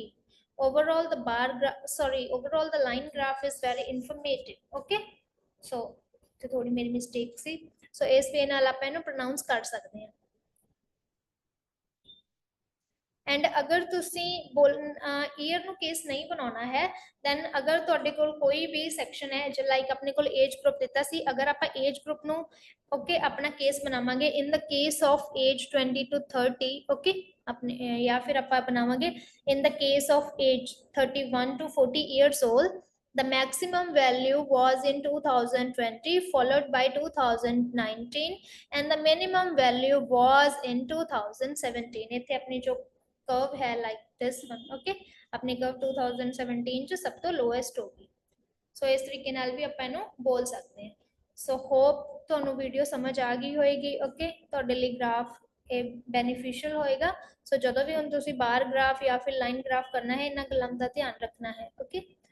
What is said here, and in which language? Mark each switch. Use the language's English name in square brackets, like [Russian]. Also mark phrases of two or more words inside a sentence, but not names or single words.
[English] Overall, overall the line graph is very informative। okay, so [Punjabi] ਤੇ ਥੋੜੀ ਮੇਰੀ ਮਿਸਟੇਕ ਸੀ, ਸੋ ਇਸ ਵੇ ਨਾਲ ਆਪਾਂ ਇਹਨੂੰ ਪ੍ਰੋਨਾਂਸ ਕਰ ਸਕਦੇ ਹਾਂ। ਐਂਡ ਅਗਰ ਤੁਸੀਂ ਈਅਰ ਨੂੰ ਕੇਸ ਨਹੀਂ ਬਣਾਉਣਾ ਹੈ, ਦੈਨ ਅਗਰ ਤੁਹਾਡੇ ਕੋਲ ਕੋਈ ਵੀ ਸੈਕਸ਼ਨ ਹੈ ਜੋ ਲਾਈਕ ਆਪਣੇ ਕੋਲ [English] age group [Punjabi] ਦਿੱਤਾ ਸੀ, ਅਗਰ ਆਪਾਂ [English] age group [Punjabi] ਨੂੰ ਓਕੇ ਆਪਣਾ ਕੇਸ ਬਣਾਵਾਂਗੇ [English] in the case of age [Punjabi] 20 to 30। ਓਕੇ, ਆਪਣੇ ਜਾਂ ਫਿਰ ਆਪਾਂ ਬਣਾਵਾਂਗੇ [English] in the case of age 31 to 40 years old, the maximum value was in 2020 followed by 2019 and the minimum value was in 2017। [Punjabi] ਇੱਥੇ ਆਪਣੀ ਜੋ curve है [English] like this one। [Punjabi] okay, अपनी curve 2017 ਚ ਸਭ ਤੋਂ lowest ਹੋਗੀ। ਸੋ ਇਸ ਤਰੀਕੇ ਨਾਲ ਵੀ ਆਪਾਂ ਇਹਨੂੰ ਬੋਲ ਸਕਦੇ ਹਾਂ। [English] so hope [Punjabi] ਤੁਹਾਨੂੰ ਵੀਡੀਓ ਸਮਝ ਆ ਗਈ ਹੋਏਗੀ। ਓਕੇ, ਤੁਹਾਡੇ ਲਈ ਗ੍ਰਾਫ ਇਹ ਬੈਨੀਫੀਸ਼ੀਅਲ ਹੋਏਗਾ। ਸੋ ਜਦੋਂ ਵੀ ਹੁਣ ਤੁਸੀਂ [English] bar graph [Punjabi] ਜਾਂ ਫਿਰ [English] line graph [Punjabi] ਕਰਨਾ ਹੈ, ਇਹਨਾਂ ਗੱਲਾਂ ਦਾ ਧਿਆਨ ਰੱਖਣਾ ਹੈ।